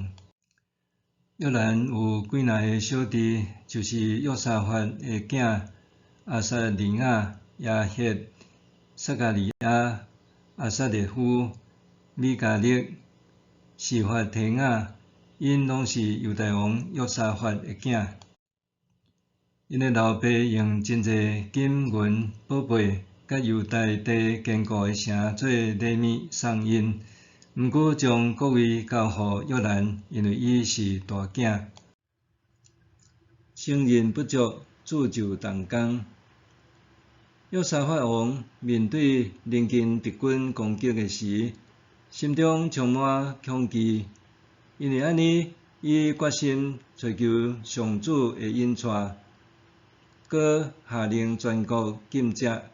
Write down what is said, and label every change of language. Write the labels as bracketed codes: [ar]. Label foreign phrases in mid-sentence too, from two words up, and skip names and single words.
[nan] 约兰有几若个小弟，就是约沙法的囝阿撒利亚、亚歇、撒加利亚、阿撒列夫、米迦勒、示法提雅，因拢是犹大王约沙法的囝。因的老爸用真侪金银宝贝，甲犹大地坚固的城做礼物送因。毋过将国位交予约兰，因为伊是大囝。承认不足，铸就动工。约沙法王面对邻近敌军攻击的时，心中充满恐惧，因为安尼，伊决心寻求上主的恩赐，搁下令全国禁食。